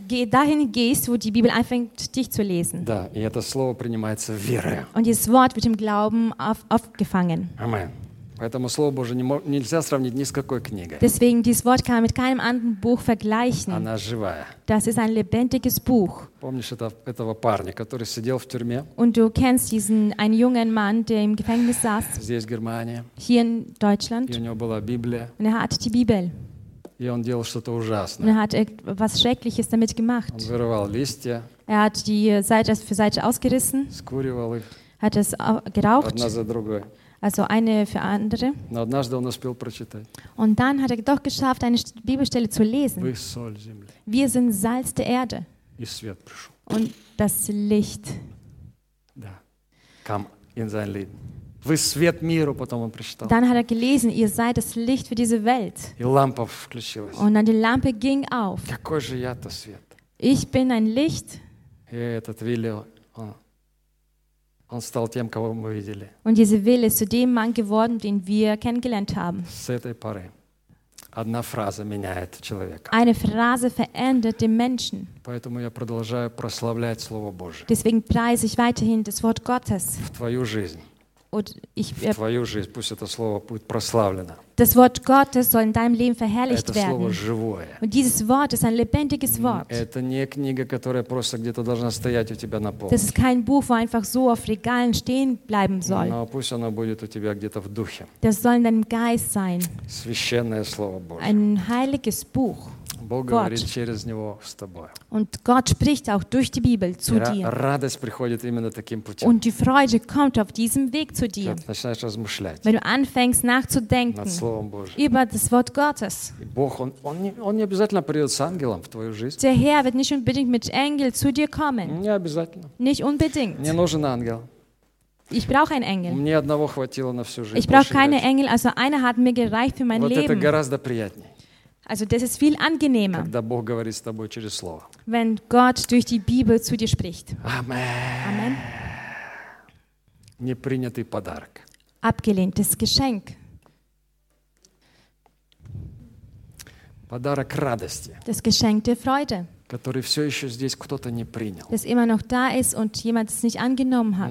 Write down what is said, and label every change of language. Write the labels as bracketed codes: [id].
[de] dahin gehst, wo die Bibel anfängt, dich zu lesen. [ru] Да, и это слово принимается верой. [de] Und dieses Wort wird im Glauben aufgefangen. Amen. [ru] Поэтому Слово Божие нельзя сравнить ни с какой книгой. [de] Deswegen, dieses Wort kann man mit keinem anderen Buch vergleichen. [ru] Она живая. [de] Das ist ein lebendiges Buch. [ru] Помнишь этого парня, который сидел в тюрьме? [de] Und du kennst einen jungen Mann, der im Gefängnis saß. [ru] Здесь, в Германии. [de] Hier in Deutschland. [ru] И у него была Библия. [de] Und er hatte die Bibel. [ru] И он делал что-то ужасное. [de] Er hat etwas Schreckliches damit gemacht. [ru] Он вырывал листья. [de] Er hat die Seite für Seite ausgerissen. [ru] Скуривал их. [de] Hat es geraucht. [ru] Одна за другой. [de] Also eine für andere. [ru] Но однажды он успел прочитать. [de] Und dann hat doch geschafft, eine Bibelstelle zu lesen. [ru] Вы соль земли. [de] Wir sind Salz der Erde. [ru] И свет пришел. [de] Und das Licht. Да. Kam in sein Leben. [uk] Ви світ миру потім прочитали. [de] Dann hat er gelesen, ihr seid das Licht für diese Welt. [uk] І лампа включилась. [de] Und dann die Lampe ging auf. [ru] Какой же я то світ. [de] Ich bin ein Licht. [ru] І этот Вилли, он стал тем, кого мы видели. [de] Und dieser Wille ist zu dem Mann geworden, den wir kennengelernt haben. [ru] С этой поры. Одна фраза меняет человека. [de] Eine Phrase verändert den Menschen. [ru] Поэтому я продолжаю прославлять Слово Божие. [de] Deswegen preise ich weiterhin das Wort Gottes. [ru] В твою жизнь. [de] Und ich, [ru] в твою жизнь, пусть это слово будет прославлено. [de] Das Wort Gottes soll in deinem Leben verherrlicht werden. [ru] Это слово живое. [de] Und dieses Wort ist ein lebendiges Wort. [ru] Это не книга, которая просто где-то должна стоять у тебя на полке. [de] Das ist kein Buch, wo einfach so auf Regalen stehen bleiben soll. [ru] Но пусть оно будет у тебя где-то в духе. [de] Das soll in deinem Geist sein. [ru] Священное слово Божье. [de] Ein heiliges Buch. [ru] Бог говорит через него с тобой. [de] Und Gott spricht auch durch die Bibel zu dir. [ru] Радость приходит именно таким путем. [de] Und die Freude kommt auf diesem Weg zu dir. [ru] Когда начинаешь размышлять. [de] Wenn du anfängst nachzudenken. [ru] Над Словом Божьим. [de] Über das Wort Gottes. [ru] И Бог, он не обязательно придет с ангелом в твою жизнь. [de] Der Herr wird nicht unbedingt mit Engel zu dir kommen. [ru] Не обязательно. [de] Nicht unbedingt. [ru] Мне нужен ангел. [de] Ich brauche einen Engel. [ru] Мне одного хватило на всю жизнь. [de] Ich brauche keine Engel, also einer hat mir gereicht für mein Leben. [ru] Это гораздо приятнее. [de] Also das ist viel angenehmer, [ru] когда Бог говорит с тобой через слово. [de] Wenn Gott durch die Bibel zu dir spricht. [ru] Amen. Непринятый подарок. [de] Abgelehntes Geschenk. [ru] Подарок радости. [de] Das Geschenk der Freude. [ru] Который все еще здесь кто-то не принял. [de] Das immer noch da ist und jemand es nicht angenommen hat.